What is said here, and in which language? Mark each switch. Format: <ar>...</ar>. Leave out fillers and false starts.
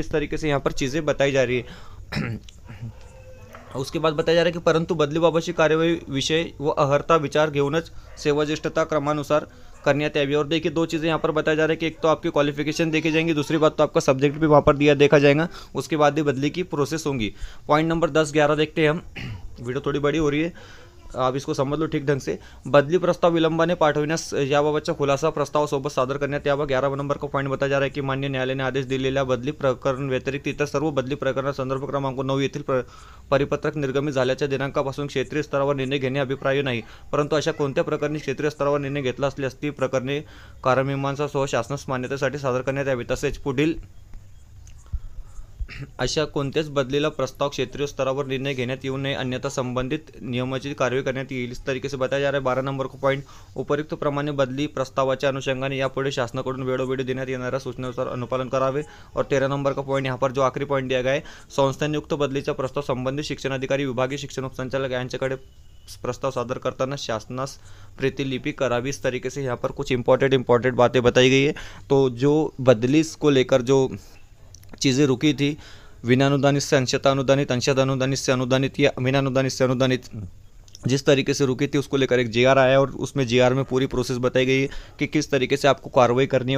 <hi>इस तरीके से यहाँ पर चीज़ें बताई जा रही है। उसके बाद बताया जा रहा है कि</hi> <mr>परंतु बदलीबाबतची कार्यवाही विषय व अहर्ता विचार घेऊनच सेवाज्येष्ठता क्रमानुसार करण्यात यावी।</mr> <hi>और देखिए दो चीज़ें यहाँ पर बताया जा रहा है कि एक तो आपकी क्वालिफिकेशन देखी जाएंगी, दूसरी बात तो आपका सब्जेक्ट भी वहाँ पर देखा जाएगा, उसके बाद ही बदली की प्रोसेस होंगी। पॉइंट नंबर 10-11 देखते हैं हम। वीडियो थोड़ी बड़ी हो रही है, आप इसको समझ लो ठीक ढंग से।</hi> <mr>बदली प्रस्ताव विलंबाने पाठविण्यास याबाबतचा खुलासा प्रस्ताव सोबत सादर करण्यात यावा।</mr> <hi>11 नंबर का पॉईंट बताया जा रहा है की</hi> <mr>मान्य न्यायालयाने आदेश दिलेल्या बदली प्रकरण व्यतिरिक्त इतर सर्व बदली प्रकरण संदर्भ क्रमांक 9 येथील परिपत्रक निर्गमित झाल्याच्या दिनांकापासून क्षेत्रीय स्तरावर निर्णय घेणे अभिप्राय नाही, परंतु अशा कोणत्या प्रकरणी क्षेत्रीय स्तरावर निर्णय घेतला असल्यास ती प्रकरणे कारमीमांसासह शासनास मान्यतेसाठी सादर करण्यात यावी। तसेच पुढील अशा कोणत्याच बदलीला प्रस्ताव क्षेत्रीय स्तरावर निर्णय घेण्यात येऊ नये, अन्यथा संबंधित नियमाची कार्यवाही करण्यात येईल।</mr> <hi>इस तरीके से बताया जा रहा है। 12 नंबर को पॉइंट</hi> <mr>उपयुक्त प्रमाणे बदली प्रस्तावाच्या अनुषंगाने यापुढे शासनाकडून वेळोवेळी देण्यात येणाऱ्या सूचनानुसार अनुपालन करावे।</mr> <hi>और 13 नंबर का पॉइंट यहाँ पर जो आखिरी पॉइंट दिया गया है,</hi> <mr>संस्थानियुक्त बदलीचा प्रस्ताव संबंधित शिक्षण अधिकारी, विभागीय शिक्षण उपसंचालक यांच्याकडे प्रस्ताव सादर करताना शासनास प्रतिलिपि करावी।</mr> <hi>इस तरीके से यहाँ पर कुछ इंपॉर्टेंट बातें बताई गई है। तो जो बदली को लेकर जो चीज़ें रुकी थी, विनानुदानित से अंशतः अनुदानित, अंशतः अनुदानित से अनुदानित या अमीनानुदानित से अनुदानित, जिस तरीके से रुकी थी उसको लेकर एक जीआर आया है और उसमें जीआर में पूरी प्रोसेस बताई गई है कि किस तरीके से आपको कार्रवाई करनी है।</hi>